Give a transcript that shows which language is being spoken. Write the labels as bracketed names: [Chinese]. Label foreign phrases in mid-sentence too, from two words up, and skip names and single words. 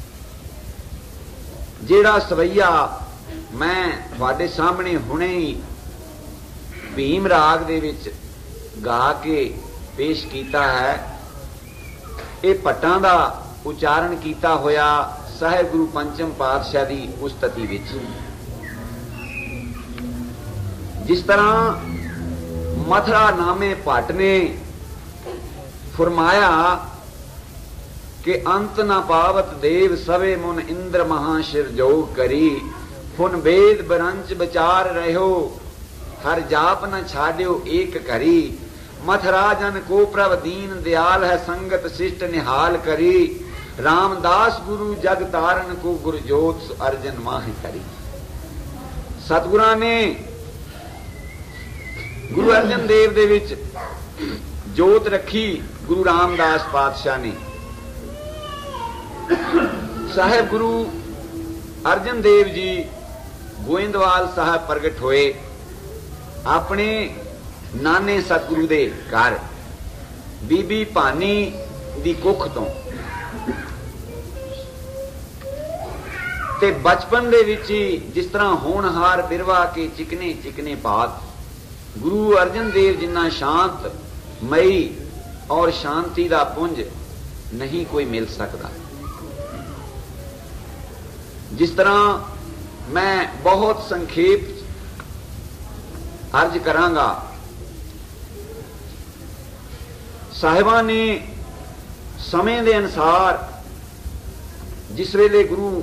[Punjabi] ਜੇੜ੍ਹਾ ਸਵੈਯਾ ਮੈਂ ਤੁਹਾਡੇ ਸਾਹਮਣੇ ਹੁਣੇ ਹੀ ਭੀਮ ਰਾਗ ਦੇ ਵਿਚ ਗਾ ਕੇ ਪੇਸ਼ ਕੀਤਾ ਹੈ, ਯੇ ਭੱਟਾਂ ਦਾ ਉਚਾਰਨ ਕੀਤਾ ਹੋਇਆ ਸਾਹਿਬ ਗੁਰੂ ਪੰਚਮ ਪਾਤਸ਼ਾਹ ਦੀ ਉਸਤਤਿ ਵਿਚ। [Hindi] जिस तरह मथुरा नामे भट्ट ने फरमाया कि अंत न पावत देव सवे मुन इंद्र महाशिर जोग करी, फुन वेद बरंच विचार रहो हर जाप न छाड्यो एक करी, मथुरा जन को प्रभ दीन दयाल है संगत शिष्ट निहाल करी, रामदास गुरु जग तारण को गुरु जोत अर्जन माह करी। [Punjabi] ਸਤਿਗੁਰਾਂ ਨੇ ਗੁਰੂ ਅਰਜਨ ਦੇਵ ਦੇ ਵਿਚ ਜੋਤ ਰੱਖੀ, ਗੁਰੂ ਰਾਮਦਾਸ ਪਾਤਸ਼ਾਹ ਨੇ। ਸਾਹਿਬ ਗੁਰੂ ਅਰਜਨ ਦੇਵ ਜੀ ਗੋਇੰਦਵਾਲ ਸਾਹਿਬ ਪ੍ਰਗਟ ਹੋਏ ਆਪਣੇ ਨਾਨੇ ਸਤਿਗੁਰੂ ਦੇ ਘਰ ਬੀਬੀ ਭਾਨੀ ਦੀ ਕੁੱਖ ਤੋਂ, ਤੇ ਬਚਪਨ ਦੇ ਵਿਚ ਹੀ ਜਿਸ ਤਰ੍ਹਾਂ [Hindi] होनहार बिरवा के चिकने चिकने पात, [Punjabi] ਗੁਰੂ ਅਰਜਨ ਦੇਵ ਜਿੰਨਾ ਸ਼ਾਂਤ ਮਈ ਔਰ ਸ਼ਾਂਤੀ ਦਾ ਪੁੰਜ ਨਹੀਂ ਕੋਈ ਮਿਲ ਸਕਤਾ। ਜਿਸ ਤਰ੍ਹਾਂ ਮੈਂ ਬਹੁਤ ਸੰਖੇਪ ਅਰਜ਼ ਕਰਾਂਗਾ, ਸਾਹਿਬਾਂ ਨੇ [Hindi] समय के अनुसार [Punjabi] ਜਿਸ ਵੇਲੇ ਗੁਰੂ